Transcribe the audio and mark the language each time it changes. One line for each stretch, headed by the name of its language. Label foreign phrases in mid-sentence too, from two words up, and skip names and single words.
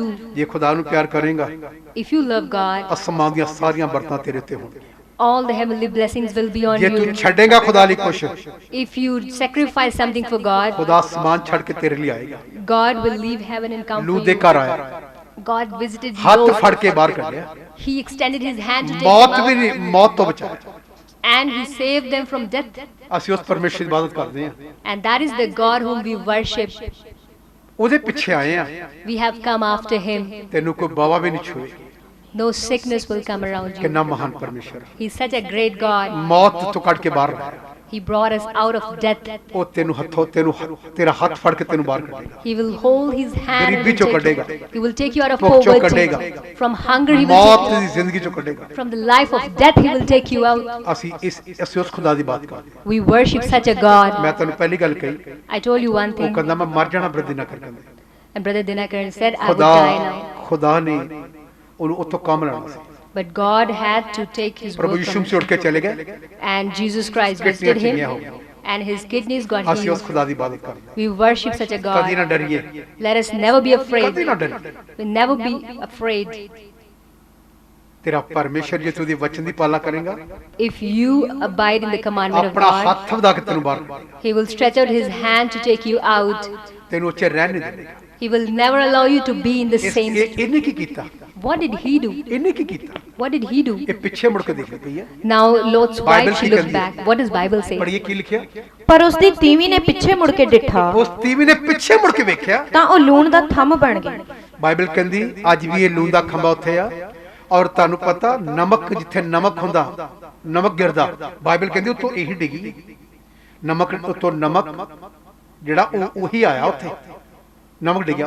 Punjabi: ਜੇ ਖੁਦਾ ਨੂੰ ਪਿਆਰ ਕਰੇਗਾ,
English: If you love God,
Punjabi: ਅਸਮਾਨ ਦੀਆਂ ਸਾਰੀਆਂ ਬਰਕਤਾਂ ਤੇਰੇ ਤੇ ਹੋਣਗੀਆਂ।
English: all the heavenly blessings will be on
Punjabi: ਜੇ
English: you.
Punjabi: ਤੂੰ ਛੱਡੇਗਾ ਖੁਦਾ ਲਈ ਕੁਛ,
English: If you sacrifice something for God,
Punjabi: ਖੁਦਾ ਅਸਮਾਨ ਛੱਡ ਕੇ ਤੇਰੇ ਲਈ ਆਏਗਾ।
English: God will leave heaven and come
Punjabi: ਲੂ
English: for
Punjabi: ਦੇ
English: you.
Punjabi: ਘਰ ਆਇਆ,
English: God visited
Punjabi: ਹੱਥ
English: Lot.
Punjabi: ਫੜ ਕੇ ਬਾਹਰ ਕੱਢਿਆ,
English: He extended his hand to take
Punjabi: ਮੌਤ
English: them
Punjabi: ਵੀ
English: out,
Punjabi: ਨਹੀਂ, ਮੌਤ ਤੋਂ ਬਚਾਇਆ।
English: and he saved them from death.
Punjabi: ਅਸੀਂ ਉਸ ਪਰਮੇਸ਼ਰ ਦੀ ਇਬਾਦਤ ਕਰਦੇ ਹਾਂ,
English: And that is the God whom we worship.
Punjabi: ਉਹਦੇ ਪਿੱਛੇ ਆਏ ਆ।
English: We have come after him.
Punjabi: ਤੈਨੂੰ ਕੋਈ ਬਾਵਾ ਵੀ ਨਹੀਂ ਛੂਏ।
English: No sickness will come around you.
Punjabi: ਕਿੰਨਾ ਮਹਾਨ ਪਰਮੇਸ਼ਰ,
English: He's such a great God.
Punjabi: ਮੌਤ ਤੋਂ ਕੱਢ ਕੇ ਬਾਹਰ ਲਾਇਆ।
English: He brought us out of death.
Punjabi: ਉਹ ਤੈਨੂੰ ਹੱਥੋਂ ਤੇਰਾ ਹੱਥ ਫੜ ਕੇ ਤੈਨੂੰ ਬਾਹਰ ਕੱਢੇਗਾ।
English: He will hold his hand and
Punjabi: ਗਰੀਬੀ
English: will
Punjabi: ਚੋਂ
English: take
Punjabi: ਕੱਢੇਗਾ।
English: you. He will take you out of
Punjabi: ਭੁੱਖ ਚੋਂ
English: poverty.
Punjabi: ਕੱਢੇਗਾ।
English: From hunger he will
Punjabi: ਮੌਤ
English: take
Punjabi: ਦੀ
English: you.
Punjabi: ਜ਼ਿੰਦਗੀ ਚੋਂ ਕੱਢੇਗਾ।
English: From the life of death he will take you out.
Punjabi: ਅਸੀਂ ਉਸ ਖੁਦਾ ਦੀ ਬਾਤ ਕਰਦੇ ਹਾਂ।
English: We worship such a God.
Punjabi: ਮੈਂ ਤੁਹਾਨੂੰ ਪਹਿਲੀ ਗੱਲ ਕਹੀ,
English: I told you one
Punjabi: ਉਹ
English: thing.
Punjabi: ਕਹਿੰਦਾ ਮੈਂ ਮਰ ਜਾਣਾ ਬਰਦੀ ਨਾ ਕਰ ਕਹਿੰਦਾ।
English: And Brother Dinakaran said, I would die now.
Punjabi: ਖੁਦਾ ਨੇ ਉਹਨੂੰ ਉੱਥੋਂ ਕੰਮ ਲੈਣਾ ਸੀ।
English: But God had to take his
Punjabi: ਪ੍ਰਭੂ
English: work
Punjabi: ਯਿਸੂ
English: from
Punjabi: ਮਸੀਹ ਉੱਠ ਕੇ ਚਲੇ ਗਏ।
English: him. And Jesus Christ
Punjabi: ਕਿਡਨੀਆਂ
English: visited
Punjabi: ਚੰਗੀਆਂ
English: him.
Punjabi: ਹੋ ਗਈਆਂ।
English: And his kidneys got
Punjabi: ਅਸੀਂ ਉਸ
English: healed.
Punjabi: ਖੁਦਾ ਦੀ ਇਬਾਦਤ ਕਰਦੇ
English: We worship such a
Punjabi: ਹਾਂ। ਕਦੀ ਨਾ
English: God.
Punjabi: ਡਰੀਏ,
English: Let us never be afraid.
Punjabi: ਕਦੀ ਨਾ ਡਰੀਏ।
English: We never be afraid.
Punjabi: ਤੇਰਾ ਪਰਮੇਸ਼ਰ ਜੇ ਤੂੰ ਦੀ ਵਚਨ ਦੀ ਪਾਲਣਾ ਕਰੇਗਾ,
English: If you abide in the commandment of
Punjabi: ਆਪਣਾ
English: God,
Punjabi: ਹੱਥ ਵਧਾ ਕੇ ਤੈਨੂੰ ਬਾਹਰ ਕੱਢੇਗਾ।
English: he will stretch out his hand to take you out.
Punjabi: ਤੈਨੂੰ ਉੱਚੇ ਰਹਿਣ ਨਹੀਂ ਦੇਵੇਗਾ।
English: He will never allow you to be in the same.
Punjabi: ਇਹਨੇ ਕੀ ਕੀਤਾ?
English: What did he do?
Punjabi: ਇਹਨੇ ਕੀ ਕੀਤਾ?
English: What did he do?
Punjabi: ਇਹ ਪਿੱਛੇ ਮੁੜ ਕੇ ਦੇਖਦੀ ਪਈ ਹੈ।
English: Now Lot's Bible wife, she
Punjabi: ਕੀ
English: looked
Punjabi: ਕਹਿੰਦੀ
English: back. What does Bible say?
Punjabi: ਪੜ੍ਹੀਏ ਕੀ ਲਿਖਿਆ? ਪਰ ਉਸ ਦੀ ਤੀਵੀਂ ਨੇ ਪਿੱਛੇ ਮੁੜ ਕੇ ਡਿੱਠਾ ਉਸ ਤੀਵੀਂ ਨੇ ਪਿੱਛੇ ਮੁੜ ਕੇ ਵੇਖਿਆ। ਤਾਂ ਉਹ ਲੂਣ ਦਾ ਥੰਮ ਬਣ ਗਈ। ਬਾਈਬਲ ਕਹਿੰਦੀ ਅੱਜ ਵੀ ਇਹ ਲੂਣ ਦਾ ਖੰਭਾ ਉੱਥੇ ਆ, ਔਰ ਤੁਹਾਨੂੰ ਪਤਾ ਨਮਕ ਜਿੱਥੇ ਨਮਕ ਹੁੰਦਾ, ਨਮਕ ਗਿਰਦਾ, ਬਾਈਬਲ ਕਹਿੰਦੀ ਉੱਥੋਂ ਇਹੀ ਡਿੱਗੀ। ਨਮਕ ਉੱਤੋਂ ਨਮਕ ਜਿਹੜਾ ਉਹੀ ਆਇਆ ਉੱਥੇ, ਨਮਕ ਡਿੱਗਿਆ।